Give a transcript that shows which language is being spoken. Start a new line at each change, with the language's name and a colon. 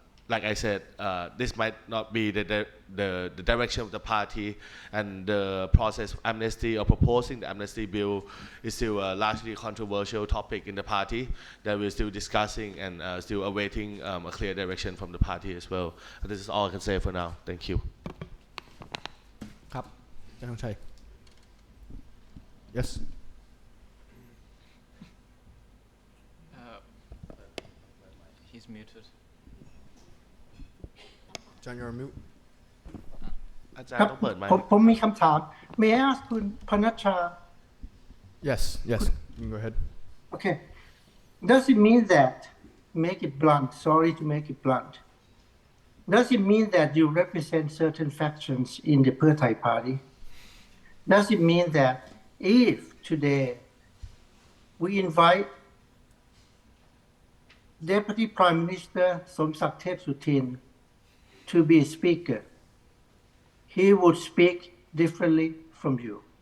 English: Like I said, this might not be the direction of the party, and the process of amnesty or proposing the amnesty bill is still a largely controversial topic in the party that we're still discussing and still awaiting a clear direction from the party as well. And this is all I can say for now. Thank you.
Thai: ครับอาจารย์ธงชัย
English: Yes. He's muted. John, you're on mute.
Thai: อาจารย์ต้องเปิดไมค์ ผมมีคำถาม
English: May I ask
Thai: คุณพนัชชา
English: Yes, you can go ahead. Okay. Does it mean that, make it blunt, sorry to make it blunt, does it mean that you represent certain factions in the Pheu Thai party? Does it mean that if today we invite Deputy Prime Minister Somsak Thepsutin to be a speaker, he would speak differently from you?